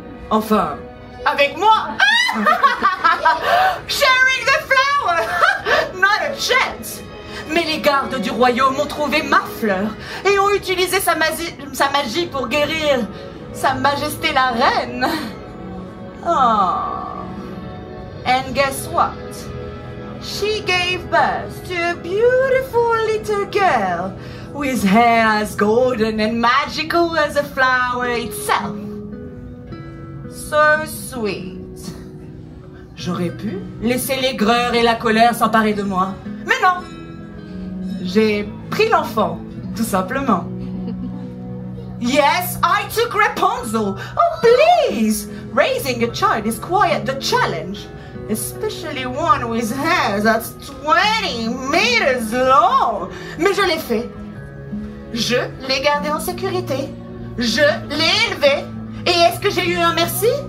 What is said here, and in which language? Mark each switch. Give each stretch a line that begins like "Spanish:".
French: Enfin, avec moi.
English: Sharing the flower. Not a chance.
French: Mais les gardes du royaume ont trouvé ma fleur et ont utilisé sa magie pour guérir Sa Majesté la Reine.
English: Oh. And guess what? she gave birth to a beautiful little girl with hair as golden and magical as a flower itself. So sweet.
French: J'aurais pu laisser l'aigreur et la colère s'emparer de moi. Mais non! J'ai pris l'enfant, tout simplement.
English: Yes, I took Rapunzel. Oh, please! Raising a child is quite the challenge. Especially one with hair that's 20 meters long.
French: Mais je l'ai fait. Je l'ai gardé en sécurité. Je l'ai élevé. Et est-ce que j'ai eu un merci?